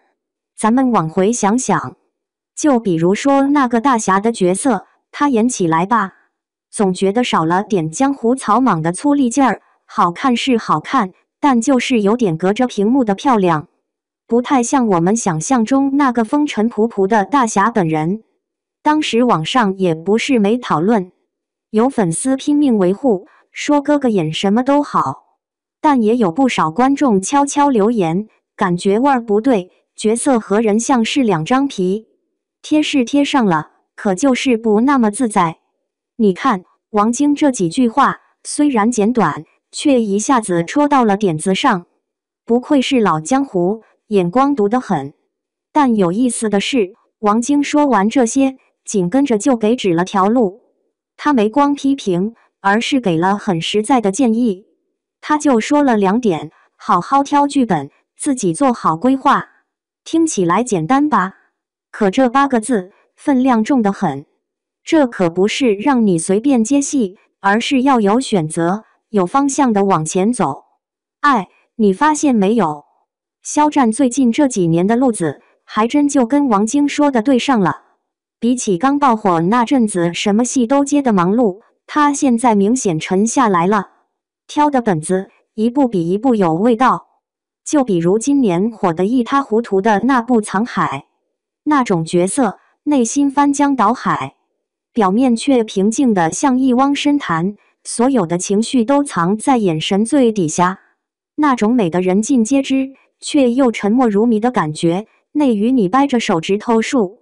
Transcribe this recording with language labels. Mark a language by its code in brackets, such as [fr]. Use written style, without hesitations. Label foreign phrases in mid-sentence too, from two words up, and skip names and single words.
[zh] 咱們往回想想，就比如說那個大俠的角色，他演起來吧，總覺得少了點江湖草莽的粗礪勁兒，好看是好看，但就是有點隔着屏幕的漂亮，不太像我們想象中那個風塵僕僕的大俠本人。當時網上也不是沒討論，有粉絲拼命維護，說哥哥演什麼都好，但也有不少觀眾悄悄留言，感覺味兒不對，角色和人像是兩張皮，貼是貼上了，可就是不那麼自在。你看王晶這幾句話雖然簡短，卻一下子戳到了點子上，不愧是老江湖，眼光獨得很。但有意思的是，王晶說完這些，緊跟着就給指了條路，他沒光批評，而是給了很實在的建議。他就說了2 點： 好好挑劇本，自己做好規劃。聽起來簡單吧？可這8個字分量重得很。這可不是讓你隨便接戲，而是要有選擇，有方向的往前走。哎，你發現沒有？肖戰最近這幾年的路子，還真就跟王晶說的對上了。比起剛爆火那陣子什麼戲都接的忙碌，他現在明顯沉下來了，挑的本子一部比一部有味道。就比如今年火得一塌糊塗的那部《藏海》，那種角色內心翻江倒海，表面卻平靜得像一汪深潭，所有的情緒都藏在眼神最底下，那種美的人盡皆知，卻又沉默如謎的感覺，內與你掰着手指頭數。